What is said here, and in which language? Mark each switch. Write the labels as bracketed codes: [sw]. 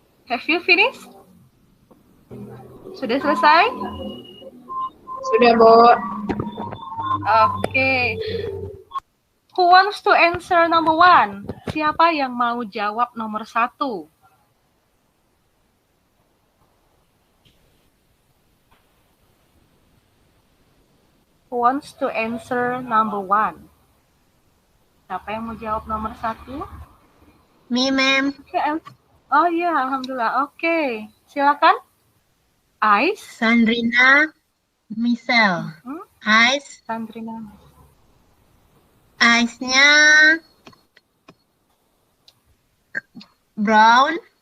[en] Have you finished? [id] Sudah selesai? Sudah, Bu. Oke. [en] Who wants to answer number 1? [id] Siapa yang mau jawab nomor 1? [en] Who wants to answer number 1? [id] Siapa yang mau jawab nomor 1? [en] Me, ma'am. [id] Oh iya, alhamdulillah. Oke, silakan. Eyes. [en] Sandrina Michelle. Eyes. Sandrina. Eyes-nya brown.